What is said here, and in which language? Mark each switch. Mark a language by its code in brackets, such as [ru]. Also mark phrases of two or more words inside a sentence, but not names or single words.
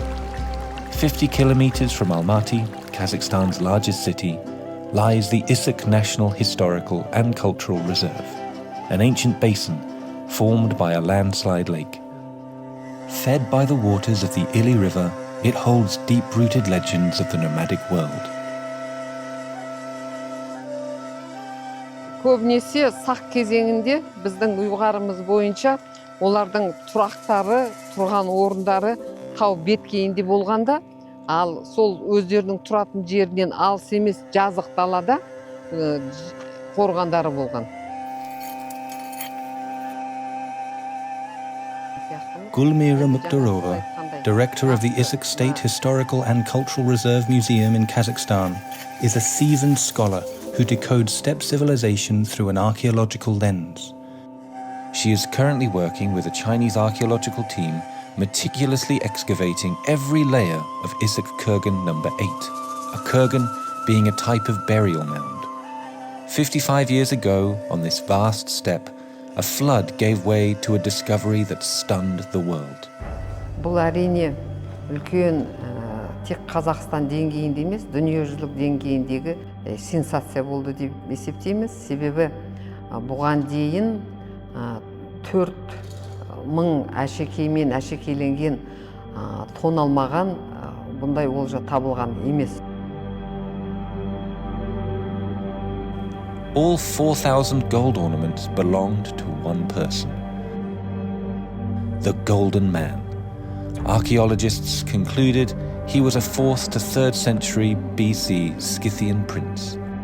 [en] 50 kilometers from Almaty, Kazakhstan's largest city, lies the Issyk National Historical and Cultural Reserve, an ancient basin formed by a landslide lake. Fed by the waters of the Ili River, it holds deep-rooted legends of the nomadic world. [kk] Көбінесе сақ кезеңінде біздің ұйғарымыз бойынша олардың тұрақтары, тұрған орындары тау беткейінде болғанда, ал сол өздерінің тұратын жерінен алыс емес жазық далада қорғандары болған. [en] Gulmira Mukhtarova, director of the Issyk State Historical and Cultural Reserve Museum in Kazakhstan, is a seasoned scholar who decodes steppe civilization through an archaeological lens. She is currently working with a Chinese archaeological team meticulously excavating every layer of Issyk kurgan number 8, a kurgan being a type of burial mound. 55 years ago, on this vast steppe, a flood gave way to a discovery that stunned the world. [kk] Бұл әрине үлкен тек Қазақстан деңгейінде емес, дүниежүзілік деңгейіндегі сенсация болды деп есептейміз. Себебі бұған дейін 4000 әшекеймен әшекейленген тоналмаған бұндай олжа табылған емес. [en] All 4,000 gold ornaments belonged to one person. The Golden Man. Archaeologists concluded he was a 4th to 3rd century BC Scythian prince.